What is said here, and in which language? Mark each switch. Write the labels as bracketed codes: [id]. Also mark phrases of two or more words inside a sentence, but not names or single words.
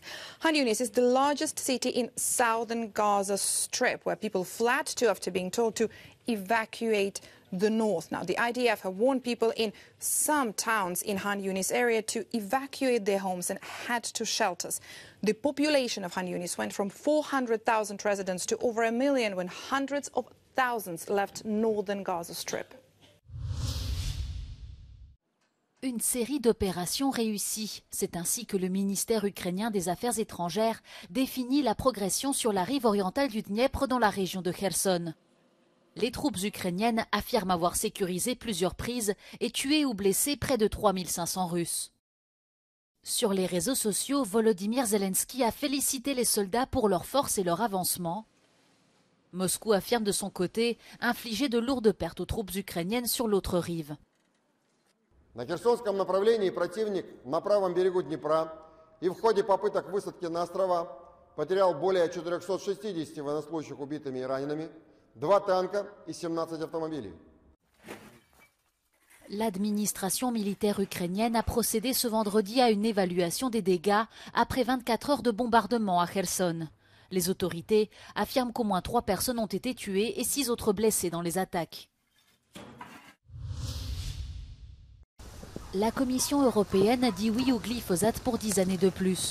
[en] Han Yunis is the largest city in southern Gaza Strip, where people fled to after being told to evacuate the north. Now, the IDF have warned people in some towns in Han Yunis area to evacuate their homes and head to shelters. The population of Han Yunis went from 400,000 residents to over 1 million when hundreds of thousands left northern Gaza Strip. [fr] Une série d'opérations réussies. C'est ainsi que le ministère ukrainien des Affaires étrangères définit la progression sur la rive orientale du Dniepr dans la région de Kherson. Les troupes ukrainiennes affirment avoir sécurisé plusieurs prises et tué ou blessé près de 3500 Russes. Sur les réseaux sociaux, Volodymyr Zelensky a félicité les soldats pour leur force et leur avancement. Moscou affirme de son côté infliger de lourdes pertes aux troupes ukrainiennes sur l'autre rive. [ru] На Херсонском направлении противник на правом берегу Днепра и в ходе попыток высадки на острова потерял более 460 военнослужащих убитыми и ранеными, 2 [fr] tanks et [ru] 17 автомобилей. [fr] L'administration militaire ukrainienne a procédé ce vendredi à une évaluation des dégâts après 24 heures de bombardement à Kherson. Les autorités affirment qu'au moins 3 personnes ont été tuées et 6 autres blessées dans les attaques. La Commission européenne a dit oui au glyphosate pour 10 années de plus.